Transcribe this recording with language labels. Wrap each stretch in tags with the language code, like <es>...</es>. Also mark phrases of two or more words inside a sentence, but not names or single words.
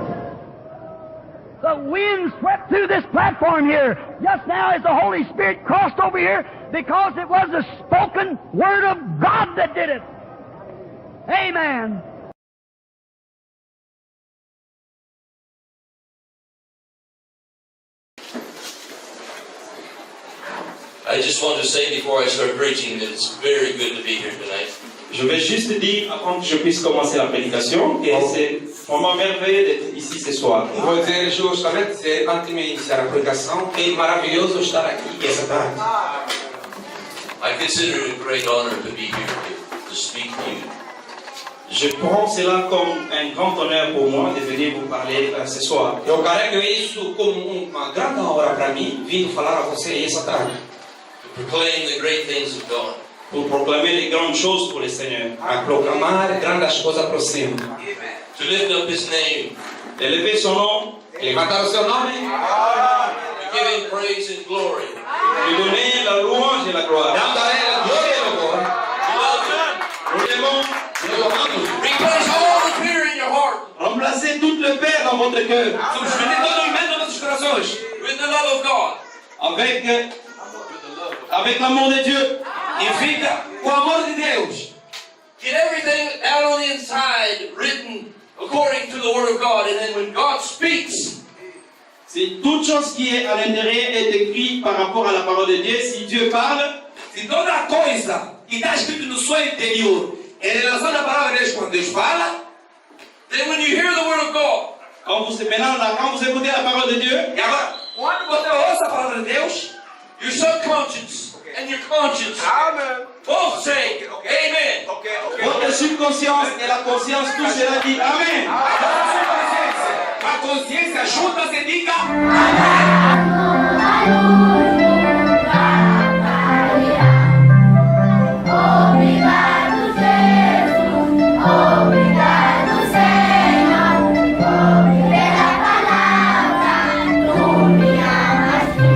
<en>The wind swept through this platform here just now as the Holy Spirit crossed over here, because it was the spoken Word of God that did it. Amen. I just want to say before I start preaching that it's very good to be here tonight.</en> <fr>Je vais juste dire, avant que je puisse commencer la prédication, que c'est vraiment merveilleux d'être ici ce soir.</fr> <pt>Vou dizer justamente, antes de iniciar a pregação, é maravilhoso estar aqui essa tarde.</pt> <en>I consider it a great honor to be here to speak to you.</en> <fr>Je prends cela comme un grand honneur pour moi de venir vous parler ce soir.</fr> <pt>Eu carrego isso como uma grande honra para mim, vir falar a você essa tarde.</pt> <en>To proclaim the great things of God.</en> <fr>Pour proclamer les grandes choses pour le Seigneur.</fr> <pt>A proclamar grandes coisas para o Senhor.</pt> <en>To lift up His name.</en> <fr>D'élever son nom.</fr> <pt>Levantar o seu nome.</pt> <en>To give Him praise and glory.</en> <fr>Lui donner la louange et la gloire.</fr> <pt>Dando a Ele a glória e a louvor.</pt> <fr>Nous l'aimons.</fr> <pt>Nous louvamos.</pt> <en>Replace all the fear in your heart.</en> <fr>Remplacez toute le peur dans votre cœur.</fr> <pt>Substituir todo o medo nos corações.</pt> <en>With the love of God.</en> <fr>Avec l'amour de Dieu.</fr> <pt>E fica o amor de Deus.</pt> <en>Get everything out on the inside written according to the Word of God. And then when God speaks,</en> <fr>C'est toute chose qui est à l'intérieur est écrite par rapport à la parole de Dieu. Si Dieu parle,</fr> <pt>se toda coisa que está escrito no seu interior, em relação à palavra de Deus, quando Deus fala,</pt> <en>then when you hear the Word of God,</en> <fr>quand vous écoutez la parole de Dieu,</fr> <pt>e agora, quando você ouça a palavra de Deus,</pt> <en>your subconscious and your conscience both say, Amen.</en> <fr>votre subconscience et la conscience, tout cela dit Amen.</fr> <pt>a consciência juntas e diga Obrigado, Jesus. Obrigado, Senhor. Pela palavra, tu me amas.</pt>